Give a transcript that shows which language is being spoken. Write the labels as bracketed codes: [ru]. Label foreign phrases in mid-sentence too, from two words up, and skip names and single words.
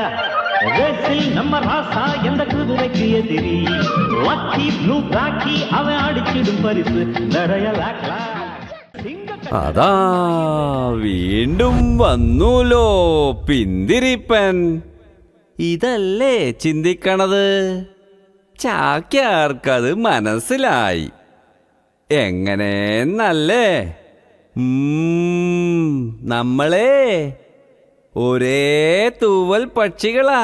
[ta] ரேசில் நம்ம ராசா எந்த குதிரைக்கு எதிரி, லக்கி ப்ளூ பிளாக்கி அவன் அடிச்சிடும் பரிசு நிறைய லாக்லா. [ml] അതാ വീണ്ടും വന്നൂലോ പിന്തിരിപ്പൻ. ഇതല്ലേ ചിന്തിക്കണത്? ചാക്യാർക്കത് മനസ്സിലായി. എങ്ങനെന്നല്ലേ? നമ്മളെ ഒരേ തൂവൽ പക്ഷികളാ.